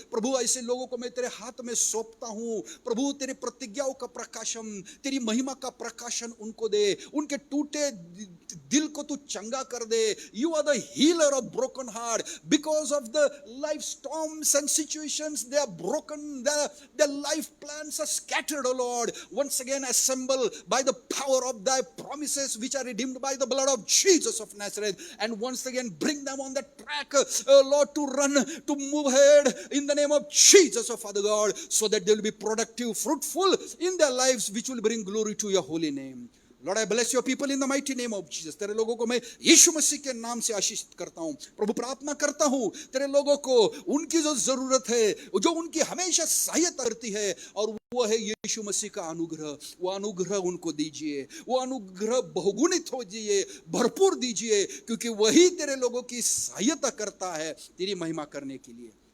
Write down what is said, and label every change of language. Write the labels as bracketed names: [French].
[Hindi] प्रभु ऐसे लोगों को मैं तेरे हाथ में सौंपता हूं। प्रभु तेरी प्रतिज्ञाओं का प्रकाशन, तेरी महिमा का प्रकाशन उनको दे। उनके टूटे दिल को तू चंगा कर दे। [English] You are the healer of broken heart. Because of the life storms and situations, they are broken, their life plans are scattered, O Lord. Once again assemble by the power of thy promises which are redeemed by the blood of Jesus of Nazareth, and once again bring them on the track, Lord, to run, to move ahead in the name of Jesus, oh Father God, so that they will be productive, fruitful in their lives, which will bring glory to your holy name. Lord, I bless your people in the mighty name of Jesus. [Hindi] तेरे लोगों को मैं यीशु मसीह के नाम से आशीषित करता हूँ। प्रभु प्रार्थना करता हूँ तेरे लोगों को उनकी जो जरूरत है, जो उनकी हमेशा सहायता करती है, और वो है यीशु मसीह का अनुग्रह। वो अनुग्रह उनको दीजिए, वो अनुग्रह बहुगुणित हो जाइए, भरपूर दीजिए, क्योंकि वही तेरे लोगों की सहायता करता है तेरी महिमा करने के लिए।